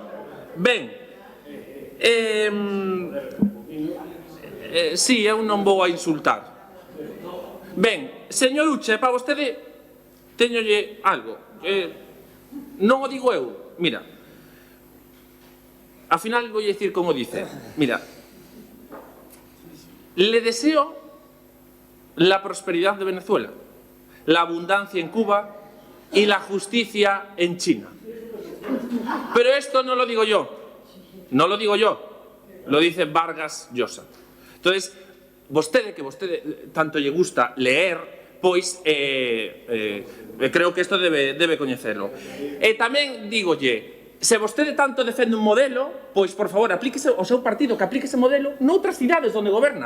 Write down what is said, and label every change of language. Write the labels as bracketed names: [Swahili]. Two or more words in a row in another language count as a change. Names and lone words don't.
[Galician] Ben, sí, eu non vou a insultar. Ben, señor Uche, para vostede teñolle algo. Non o digo eu. [Spanish] Mira, al final voy a decir como dice. Mira, le deseo la prosperidad de Venezuela, la abundancia en Cuba y la justicia en China. Pero esto no lo digo yo, lo dice Vargas Llosa. [Galician] Entonces, vostede, que vostede tanto lle gusta leer, pois creo que isto debe coñecelo. E tamén digolle, se vostede tanto defende un modelo, pois, por favor, aplíquese o seu partido, que aplique ese modelo noutras cidades onde goberna.